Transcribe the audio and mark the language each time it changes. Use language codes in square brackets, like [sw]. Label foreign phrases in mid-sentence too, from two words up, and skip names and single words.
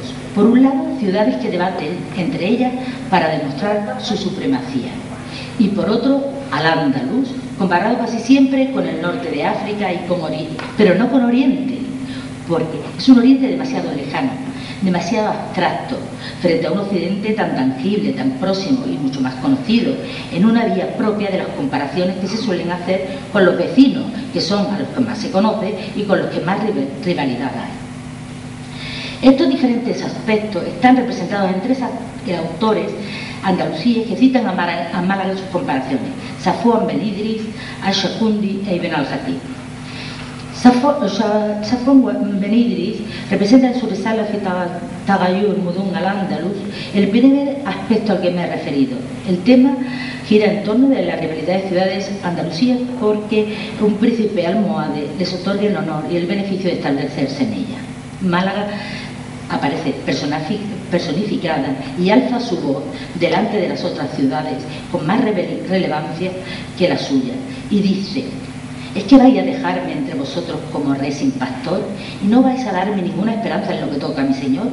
[es] Por un lado, ciudades que debaten entre ellas para demostrar su supremacía, y por otro, Al-Ándalus, comparado casi siempre con el norte de África y con Oriente, pero no con Oriente, porque es un Oriente demasiado lejano, demasiado abstracto, frente a un Occidente tan tangible, tan próximo y mucho más conocido, en una vía propia de las comparaciones que se suelen hacer con los vecinos, que son a los que más se conoce y con los que más rivalidad hay. Estos diferentes aspectos están representados en 3 autores andalusíes que citan a Málaga en sus comparaciones: Safwan Ben Idris, Al-Shakundi e Ibn al-Jatib. Safwan Ben Idris representa en su risala Tagayur Mudun al-Ándalus el primer aspecto al que me he referido. El tema gira en torno de la rivalidad de ciudades andalusíes porque un príncipe almohade les otorga el honor y el beneficio de establecerse en ella. Málaga aparece personificada y alza su voz delante de las otras ciudades con más relevancia que la suya, y dice: ¿es que vais a dejarme entre vosotros como rey sin pastor y no vais a darme ninguna esperanza en lo que toca a mi señor?